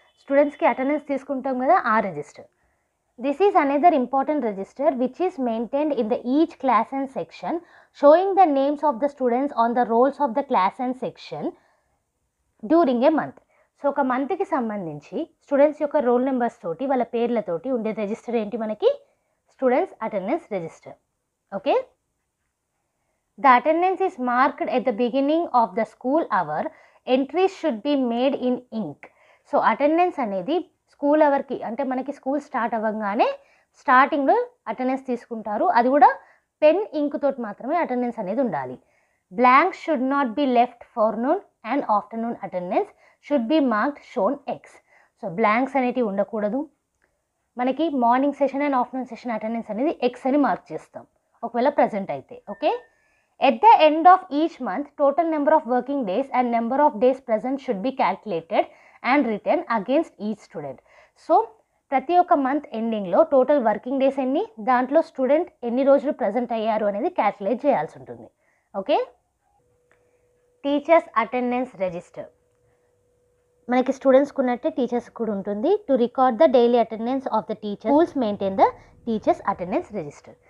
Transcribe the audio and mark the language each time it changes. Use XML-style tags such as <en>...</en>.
<te>స్టూడెంట్స్కి అటెండెన్స్ తీసుకుంటాం కదా, ఆ register.</te> <en>This is another important register which is maintained in the each class and section, showing the names of the students on the rolls of the class and section during a month.</en> <te>So ఒక మంత్కి సంబంధించి students యొక్క role numbers తోటి వాళ్ళ పేర్లతోటి ఉండే register ఏంటి, మనకి students attendance register.</te> <en>Okay, the attendance is marked at the beginning of the school hour. Entries should be made in ink.</en> <te>So attendance అనేది స్కూల్ అవర్కి, అంటే మనకి స్కూల్ స్టార్ట్ అవ్వగానే స్టార్టింగ్లో అటెండెన్స్ తీసుకుంటారు, అది కూడా పెన్ ఇంక్ తోటి మాత్రమే అటెండెన్స్ అనేది ఉండాలి.</te> <en>Blanks should not be left forenoon and afternoon attendance should be marked shown X.</en> <te>So blanks అనేటివి ఉండకూడదు. మనకి morning session and afternoon session attendance అనేది ఎక్స్ అని మార్క్ చేస్తాం ఒకవేళ ప్రజెంట్ అయితే.</te> <en>Okay, at the end of each month, total number of working days and number of days present should be calculated and written against each student.</en> <te>So ప్రతి ఒక్క month ఎండింగ్లో total working days ఎన్ని, దాంట్లో student ఎన్ని రోజులు present అయ్యారు అనేది calculate చేయాల్సి ఉంటుంది.</te> <en>Okay, teachers attendance register.</en> <te>మనకి స్టూడెంట్స్కి ఉన్నట్టే టీచర్స్ కూడా ఉంటుంది.</te> <en>To record the daily attendance of the teacher, schools maintain the teachers attendance register.</en>